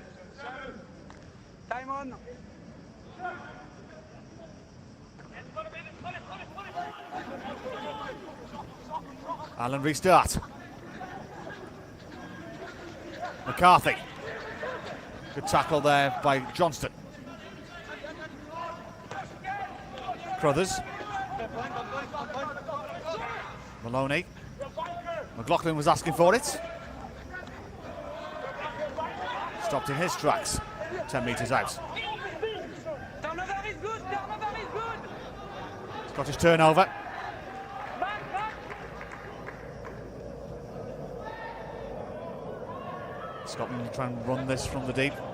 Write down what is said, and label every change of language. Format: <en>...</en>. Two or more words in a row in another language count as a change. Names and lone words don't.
<en>Time on. Ireland restart. McCarthy. Good tackle there by Johnston. Crothers. Maloney. McLaughlin was asking for it. Stopped in his tracks. 10 metres out. Turnover is good. Turnover is good. Scottish turnover. Back, back. Scotland try and run this from the deep.</en>